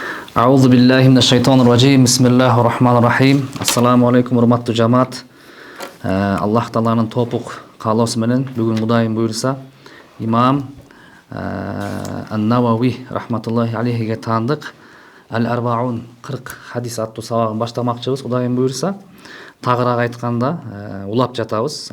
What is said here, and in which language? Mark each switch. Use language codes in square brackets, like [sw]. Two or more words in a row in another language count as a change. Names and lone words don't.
[ar] أعوذ بالله من الشيطان الرجيم. بسم الله الرحمن الرحيم. السلام عليكم, [ky] урматтуу жамаат. Аллах Тааланын топук каалоосу менен бүгүн Кудайым буйрса имам Ан-Навави [ar] رحمة الله عليه [ky] таандык Ал-Арбаун 40 хадис аттуу сабагын баштамакчыбыз. Кудайым буйрса тагыраак айтканда улап жатабыз.